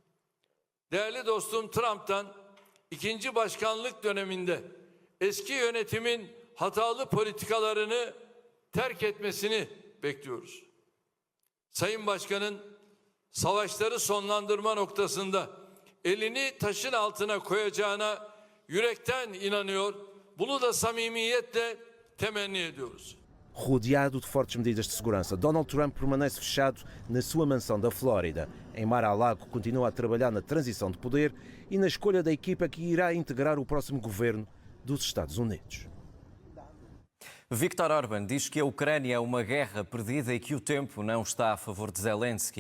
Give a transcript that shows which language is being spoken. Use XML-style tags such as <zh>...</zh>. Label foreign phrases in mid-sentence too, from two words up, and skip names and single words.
<tr>Değerli dostum Trump'tan ikinci başkanlık döneminde eski yönetimin hatalı politikalarını terk etmesini bekliyoruz. Sayın Başkan'ın savaşları sonlandırma noktasında elini taşın altına koyacağına yürekten inanıyor. Bunu da samimiyetle temenni ediyoruz.</tr> <pt>rodeado de fortes medidas de segurança. Donald Trump permanece fechado na sua mansão da Flórida. Em Mar-a-Lago continua a trabalhar na transição de poder e na escolha da equipa que irá integrar o próximo governo dos Estados Unidos. Viktor Orbán diz que a Ucrânia é uma guerra perdida e que o tempo não está a favor de Zelensky.</pt>